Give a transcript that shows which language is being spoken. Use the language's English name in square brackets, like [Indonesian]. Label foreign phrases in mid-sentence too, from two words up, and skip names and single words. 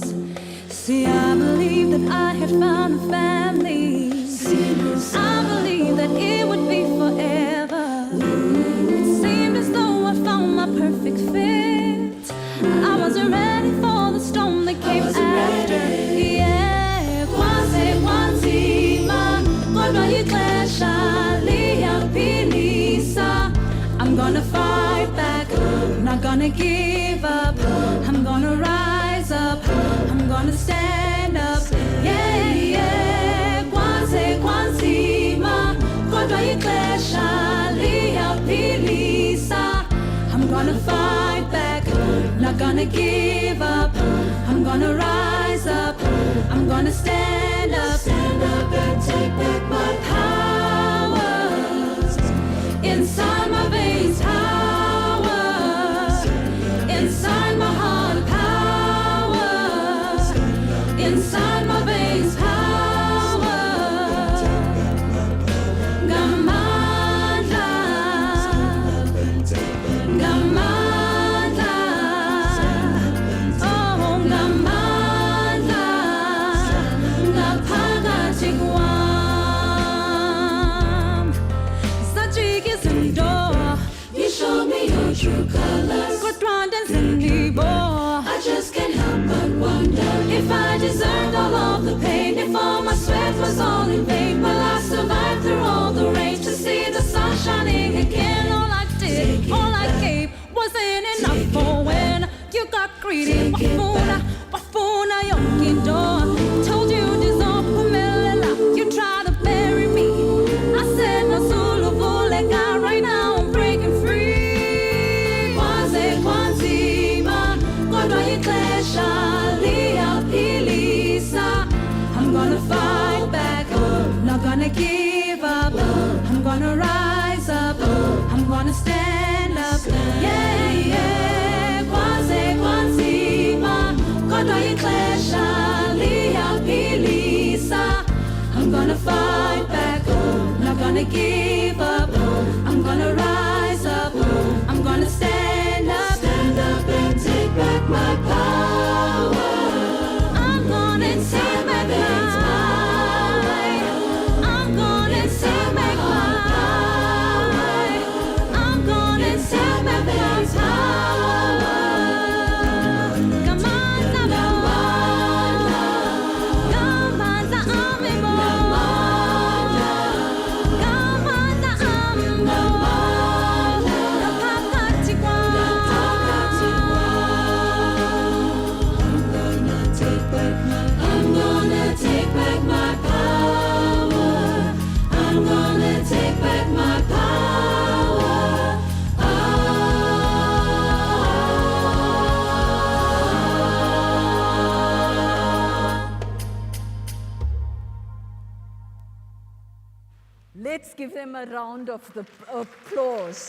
[English] See, I believe that I had found a family. I believe that it would be forever. It seemed as though I found my perfect fit. I wasn't ready for the storm that came after. Yeah, [Xhosa] kwanzima, kodwa ixesha liyapilisa. [English] I'm gonna fight back, not gonna give up. I'm gonna rise up, I'm gonna stand up. Yeah, yeah, [Xhosa] kwanzima, kodwa ixesha liyapilisa. [English] I'm gonna fight back, not gonna give up. I'm gonna rise up, I'm gonna stand up and take back my power. Inside my veins, power. Inside my heart, power. Inside my veins, power. [Zulu] Ngamandla, ngamandla, oh ngamandla, ngaphakathi kwami. Sajika izinto, [English] you show me your true colors. [Xhosa] Kodwa ndenzendibo, [English] I just can't help but wonder if I deserved all of the pain, if all my sweat was all in vain. Will I survive through all the rain to see the sun shining again? All I did, all I gave wasn't enough for when you got greedy. [Xhosa] Wafuna yonke into. [English] Told you disappointment, you tried to bury me. I said no [Xhosa] sulu vuleka, [English] right now I'm breaking free. [Xhosa] Kwanzima, kodwa ixesha liyapilisa. [English] I'm gonna fight back, not gonna give up. I'm gonna rise up, I'm gonna stand up. Yeah, yeah, [Xhosa] kwanzima, kodwa ixesha liyapilisa. [English] I'm gonna fight back, not gonna give up. I'm gonna rise up, I'm gonna stand up and take back my power. I'm gonna take back my I'm gonna take back my I'm gonna take back my power. Come on, [Zulu] Ngamandla, amibo. Ngamandla, amibo. Ngaphakathi kwami. [English] I'm gonna take back my power. I'm gonna take back my power. Let's give them a round of applause.